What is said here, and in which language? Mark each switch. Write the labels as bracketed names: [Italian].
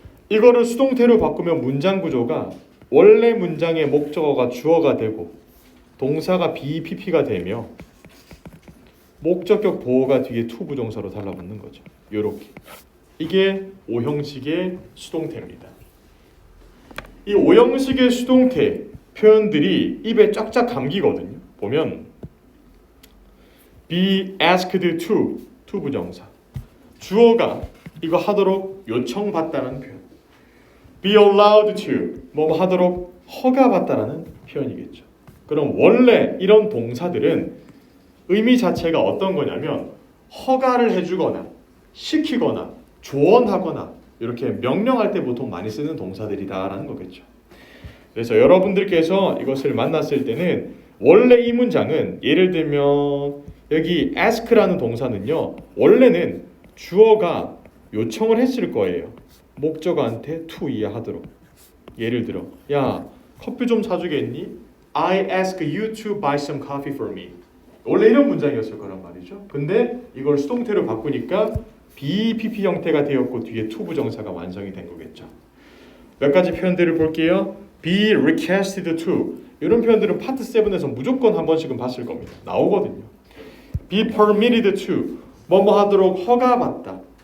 [Korean] 이거를 수동태로 바꾸면 문장 구조가 원래 문장의 목적어가 주어가 되고 동사가 BPP가 되며 목적격 보호가 뒤에 투부정사로 달라붙는 거죠. 요렇게. 이게 5형식의 수동태입니다. 이 5형식의 수동태 표현들이 입에 쫙쫙 감기거든요. 보면 [English] be asked to, [Korean] 투부정사. 주어가 이거 하도록 요청받다라는 표현. [English] be allowed to, [Korean] 뭐 하도록 허가받다라는 표현이겠죠. 그럼 원래 이런 동사들은 의미 자체가 어떤 거냐면 허가를 해주거나 시키거나 조언하거나 이렇게 명령할 때 보통 많이 쓰는 동사들이다라는 거겠죠. 그래서 여러분들께서 이것을 만났을 때는 원래 이 문장은 예를 들면 여기 ask라는 동사는요, 원래는 주어가 요청을 했을 거예요. 목적어한테 to 이해하도록. 예를 들어, 야, 커피 좀 사주겠니? [English] I ask you to buy some coffee for me. [Korean] 원래 이런 문장이었을 거란 말이죠. 근데 이걸 수동태로 바꾸니까 BPP 형태가 되었고 뒤에 to 부정사가 완성이 된 거겠죠. 몇 가지 표현들을 볼게요. [English] be requested to. [Korean] 이런 표현들은 파트 7에서 무조건 한 번씩은 봤을 겁니다. 나오거든요. [English] be permitted to. [Korean] 뭐뭐 하도록 허가받다.